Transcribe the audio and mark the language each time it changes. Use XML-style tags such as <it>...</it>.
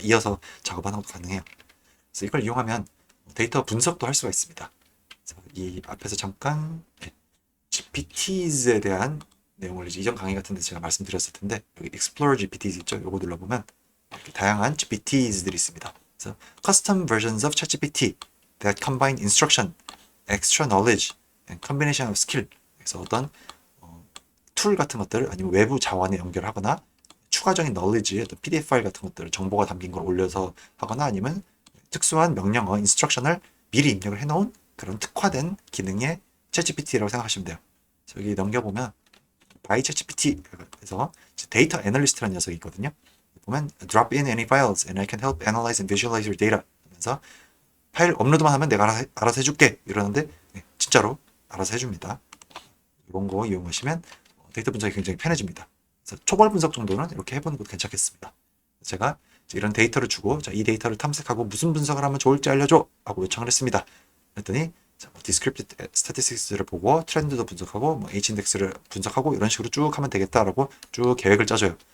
<ko>이어서 작업하는 것도 가능해요. 그래서 이걸 이용하면 데이터 분석도 할 수가 있습니다. 그래서 이 앞에서 잠깐 GPTs에 대한 내용을 이제 이전 강의 같은 데 제가 말씀드렸을 텐데 여기 Explore GPTs 있죠? 요거 눌러보면 이렇게 다양한 GPTs들이 있습니다.</ko> <en>그래서 Custom versions of ChatGPT that combine instruction, extra knowledge, and combination of skill.</en> <ko>그래서 어떤 툴 같은 것들 아니면 외부 자원에 연결하거나 추가적인 knowledge, PDF 파일 같은 것들 정보가 담긴 걸 올려서 하거나 아니면 특수한 명령어, 인스트럭션을 미리 입력을 해놓은 그런 특화된 기능의 챗GPT라고 생각하시면 돼요. 여기 넘겨보면 by 챗GPT 그래서 데이터 애널리스트라는 녀석이 있거든요. 보면</ko> <en>drop in any files and I can help analyze and visualize your data</en> <ko>하면서 파일 업로드만 하면 내가 알아서 해줄게 이러는데 진짜로 알아서 해줍니다. 이런 거 이용하시면 데이터 분석이 굉장히 편해집니다. 그래서 초벌 분석 정도는 이렇게 해보는 것도 괜찮겠습니다. 제가 이런 데이터를 주고 이 데이터를 탐색하고 무슨 분석을 하면 좋을지 알려줘 하고 요청을 했습니다. 그랬더니 Descriptive Statistics를 보고 트렌드도 분석하고 H인덱스를 분석하고 이런 식으로 쭉 하면 되겠다라고 쭉 계획을 짜줘요.</ko>